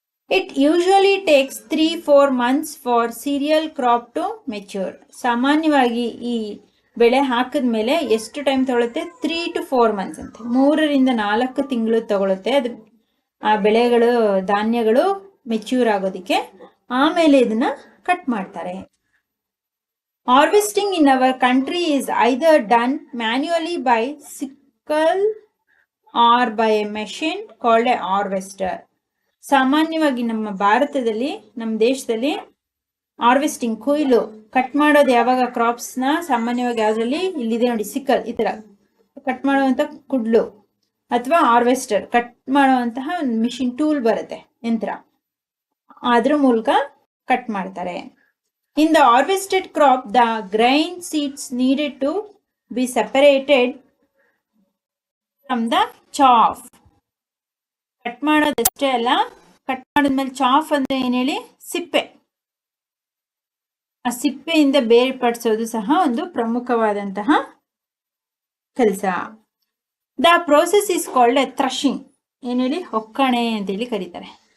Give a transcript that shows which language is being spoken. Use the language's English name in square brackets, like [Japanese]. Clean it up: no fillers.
[English] It usually takes 3-4 months for cereal crop to mature. [Kannada] ಸಾಮಾನ್ಯವಾಗಿ ಈ ಬೆಳೆ ಹಾಕಿದ ಮೇಲೆ ಎಷ್ಟು ಟೈಮ್ ತಗೊಳುತ್ತೆ? 3 to 4 months ಅಂತೆ, 3-4 ತಿಂಗಳು ತಗೊಳುತ್ತೆ ಅದು ಆ ಬೆಳೆಗಳು, ಧಾನ್ಯಗಳು ಮೆಚ್ಯೂರ್ ಆಗೋದಕ್ಕೆ. ಆಮೇಲೆ ಇದನ್ನ ಕಟ್ ಮಾಡ್ತಾರೆ. [English] Harvesting in our country is either done manually by sickle or by a machine called a harvester. [Kannada] ಸಾಮಾನ್ಯವಾಗಿ ನಮ್ಮ ಭಾರತದಲ್ಲಿ, ನಮ್ಮ ದೇಶದಲ್ಲಿ ಹಾರ್ವೆಸ್ಟಿಂಗ್, ಕೊಯ್ಲು, ಕಟ್ ಮಾಡೋದು ಯಾವಾಗ ಕ್ರಾಪ್ಸ್ನ ಸಾಮಾನ್ಯವಾಗಿ ಯಾವುದರಲ್ಲಿ? ಇಲ್ಲಿದೆ ನೋಡಿ, ಸಿಕ್ಕಲ್, ಈ ಥರ ಕಟ್ ಮಾಡುವಂಥ ಕುಡ್ಲು ಅಥವಾ ಹಾರ್ವೆಸ್ಟರ್, ಕಟ್ ಮಾಡುವಂತಹ ಒಂದು ಮಿಷಿನ್ ಟೂಲ್ ಬರುತ್ತೆ, ಯಂತ್ರ, ಅದ್ರ ಮೂಲಕ ಕಟ್ ಮಾಡ್ತಾರೆ. [English] In the harvested crop, the grain seeds needed to be separated from the chaff. [Kannada] Cut ಮಾಡೋದಷ್ಟೇ ಅಲ್ಲ, ಕಟ್ ಮಾಡಿದ್ಮೇಲೆ ಚಾಫ್ ಅಂದರೆ ಏನು ಹೇಳಿ? ಸಿಪ್ಪೆ. ಆ ಸಿಪ್ಪೆಯಿಂದ ಬೇರ್ಪಡಿಸೋದು ಸಹ ಒಂದು ಪ್ರಮುಖವಾದಂತಹ ಕೆಲಸ. [English] The process is called a threshing. [Kannada] ಏನು ಹೇಳಿ? ಒಕ್ಕಣೆ ಅಂತೇಳಿ ಕರೀತಾರೆ.